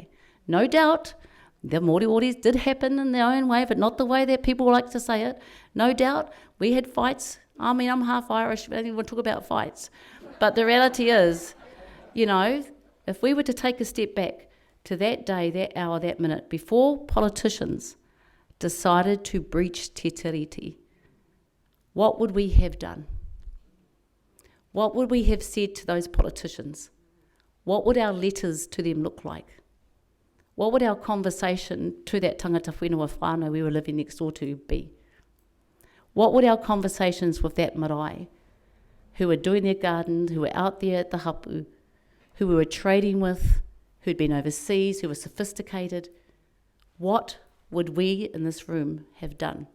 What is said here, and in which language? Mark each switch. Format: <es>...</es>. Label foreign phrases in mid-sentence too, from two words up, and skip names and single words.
<en>No doubt, the Māori did happen in their own way, but not the way that people like to say it. No doubt, we had fights. I mean, I'm half Irish, I don't even want to talk about fights. But the reality is, if we were to take a step back to that day, that hour, that minute, before politicians decided to breach</en> <mi>te tiriti,</mi> <en>what would we have done? What would we have said to those politicians? What would our letters to them look like? What would our conversation to that</en> <mi>tangata whenua whānau</mi> <en>we were living next door to be? What would our conversations with that marae, who were doing their gardens, who were out there at the hapu, who we were trading with, who'd been overseas, who were sophisticated, what would we in this room have done?</en>